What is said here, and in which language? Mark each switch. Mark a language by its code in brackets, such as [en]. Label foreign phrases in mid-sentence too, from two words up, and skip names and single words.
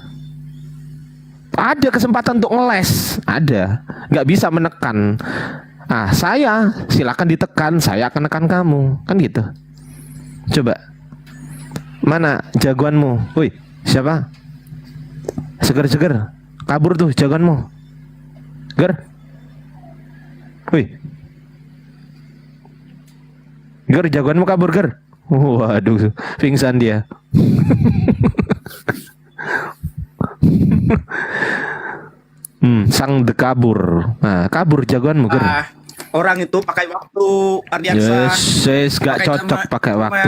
[id] Ada kesempatan untuk ngeles, ada. Nggak bisa menekan. Ah, saya silakan ditekan, saya akan nekan kamu, kan gitu. Coba, mana jagoanmu? Woi, siapa? Seger, kabur tuh jagoanmu. Ger. Wih. Ger, jagoanmu kabur, Ger. Waduh, pingsan dia. Sang dekabur. Nah, kabur jagoanmu, Ger. Orang itu pakai waktu Ardiansa. Yes, gak Pakai cocok nama- pakai waktu,